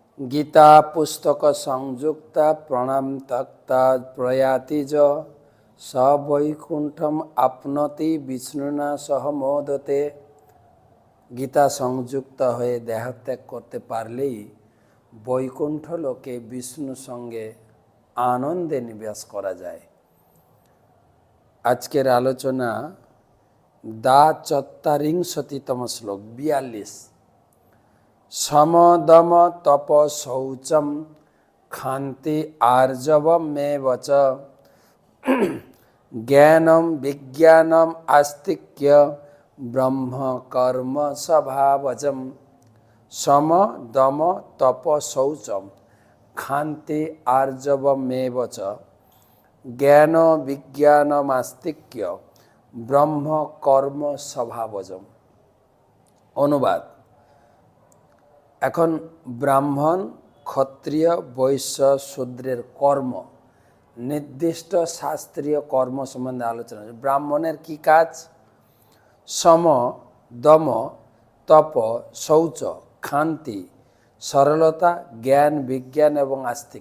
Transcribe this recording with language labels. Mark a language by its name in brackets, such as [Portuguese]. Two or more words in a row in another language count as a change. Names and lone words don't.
[Sanskrit] गीता पुस्तक संयुक्ता प्रणाम तक्ता प्रयाति ज स वैकुंठम आपनति विष्णुना सह मोदते। [Bangla] गीता संयुक्त হয়ে দেহত্যাগ করতে পারলেই বৈকুণ্ঠ লোকে বিষ্ণু সঙ্গে আনন্দে নিবাস করা যায়। আজকের আলোচনা দা চত্বারিংশতিতম শ্লোক 42। [Sanskrit] सम दम तप शौचम क्षान्ति आर्जवमेव च ज्ञानम विज्ञानम आस्तिक्य ब्रह्म कर्म स्वभावजम। सम दम तप शौचम क्षान्ति आर्जवमेव च ज्ञान विज्ञानम आस्तिक्य ब्रह्म कर्म स्वभावजम। [Bangla] অনুবাদ। এখন ব্রাহ্মণ ক্ষত্রিয় বৈশ্য শূদ্রের কর্ম, নির্দিষ্ট শাস্ত্রীয় কর্ম সম্বন্ধে আলোচনা। ব্রাহ্মণের কি কাজ? সম দম তপ শৌচ ক্ষান্তি সরলতা জ্ঞান বিজ্ঞান এবং আস্তিক্য।